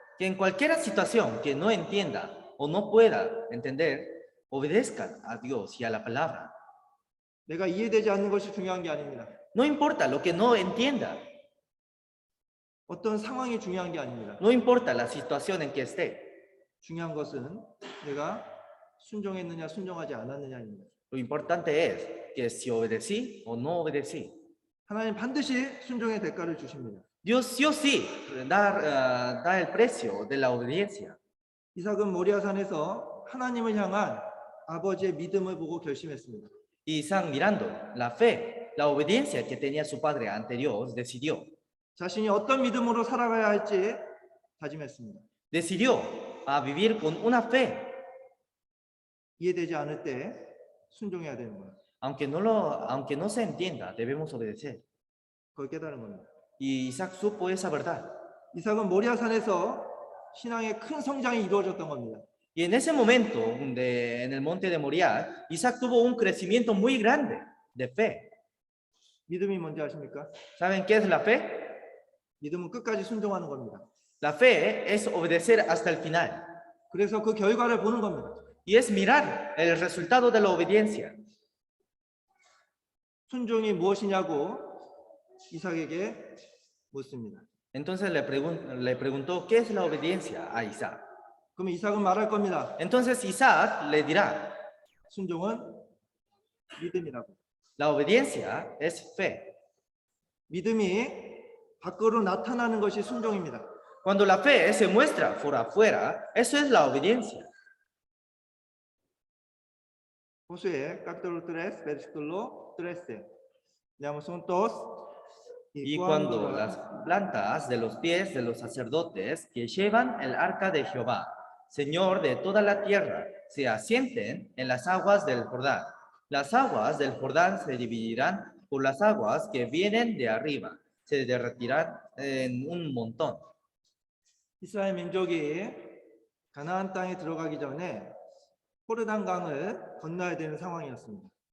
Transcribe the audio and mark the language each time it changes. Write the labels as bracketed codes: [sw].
[es] Que en cualquier situación que no entienda o no pueda entender, obedezcan a Dios y a la palabra. [ko] 내가 이해되지 않는 것이 중요한 게 아닙니다. [es] No importa lo que no entienda. [ko] 어떤 상황이 중요한 게 아닙니다. [es] No importa la situación en que esté. [ko] 중요한 것은 내가 순종했느냐 순종하지 않았느냐입니다. [es] Lo importante es que si obedecí o no obedecí. [ko] 하나님 반드시 순종의 대가를 주십니다. [es] Dios sí o sí da el precio de la obediencia. [ko] 이삭은 모리아산에서 하나님을 향한 아버지의 믿음을 보고 결심했습니다. [es] Y Isaac, mirando la fe, la obediencia que tenía su padre ante Dios, decidió. [ko] 자신이 어떤 믿음으로 살아가야 할지 다짐했습니다. [es] Decidió a vivir con una fe. [ko] 이해되지 않을 때 순종해야 되는 거예요. [es] Aunque no se entienda, debemos obedecer. [ko] 그걸 깨달은 겁니다. [es] Y Isaac supo esa verdad. [ko] 이삭은 모리아산에서 신앙의 큰 성장이 이루어졌던 겁니다. [es] Y en ese momento, en el monte de Moriah, Isaac tuvo un crecimiento muy grande de fe. [ko] 믿음이 뭔지 아십니까? [es] ¿Saben qué es la fe? [ko] 믿음은 끝까지 순종하는 겁니다. [es] La fe es obedecer hasta el final. [ko] 그래서 그 결과를 보는 겁니다. [es] Y es mirar el resultado de la obediencia. [ko] 순종이 무엇이냐고 이삭에게 묻습니다. [es] Entonces le preguntó, ¿qué es la obediencia a Isaac? [ko] 그럼 이삭은 말할 겁니다. [es] Entonces Isaac le dirá, [ko] 순종은 믿음이라고. [es] la obediencia es fe. [ko] 믿음이 밖으로 나타나는 것이 순종입니다. [es] Cuando la fe se muestra por afuera, eso es la obediencia. Josué, capítulo 3, versículo 13. Leamos juntos. Y cuando las plantas de los pies de los sacerdotes que llevan el arca de Jehová, Señor de toda la tierra, se asienten en las aguas del Jordán, las aguas del Jordán se dividirán por las aguas que vienen de arriba, se derretirán en un montón. [ko] 이스라엘 민족이 가나안 땅에 들어가기 전에 호르단 강을 건너야 되는 상황이었습니다.